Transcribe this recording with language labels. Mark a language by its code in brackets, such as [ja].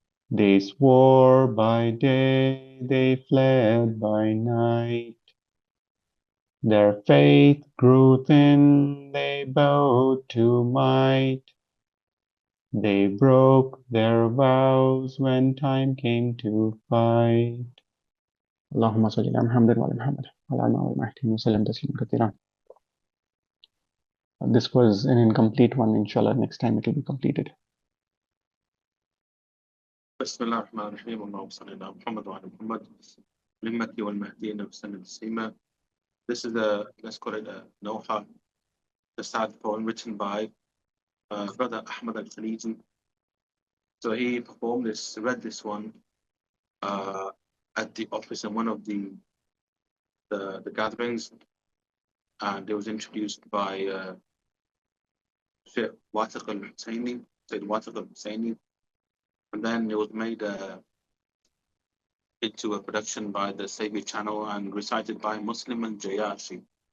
[en] They swore by day, they fled by night. Their faith grew thin, they bowed to might. They broke their vows when time came to fight. [ar] اللهم صل على محمد وعلى محمد وعلى آل محمد وسلم تسليما كثيرا. [en] This was an incomplete one. Inshallah, next time it will be completed. [ar] بسم الله الرحمن الرحيم اللهم صل على محمد وعلى محمد المكي والمهدي وسلم تسليما. [en] This is let's call it a Noha, the sad poem written by brother Ahmed Al-Hasan. So he performed this, read this one at the office in one of the gatherings, and it was introduced by Sheikh Watiq Al-Husseini, Sayyid Watiq Al-Husseini, and then it was made into a production by the Savior Channel and recited by Muslim Al-Jayashi.